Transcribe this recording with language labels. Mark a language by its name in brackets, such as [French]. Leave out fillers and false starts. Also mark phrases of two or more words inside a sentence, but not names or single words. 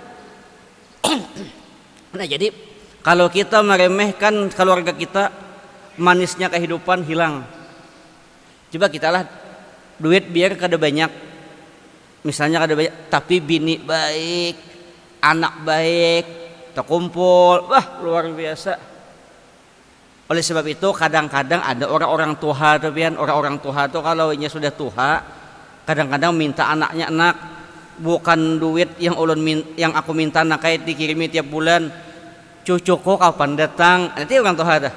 [Indonesian] Nah jadi kalau kita meremehkan keluarga kita, manisnya kehidupan hilang. [Banjar] Coba kita lah duit biar kada banyak, misalnya kada banyak tapi bini baik, anak baik, terkumpul, wah luar biasa. [Indonesian] Oleh sebab itu kadang-kadang ada orang-orang tua tuh pian, orang-orang tua tuh kalau nya sudah tua kadang-kadang minta anaknya, anak bukan duit yang yang aku minta nak kayak dikirimi tiap bulan, cucuku kapan datang, nanti orang tua tuh.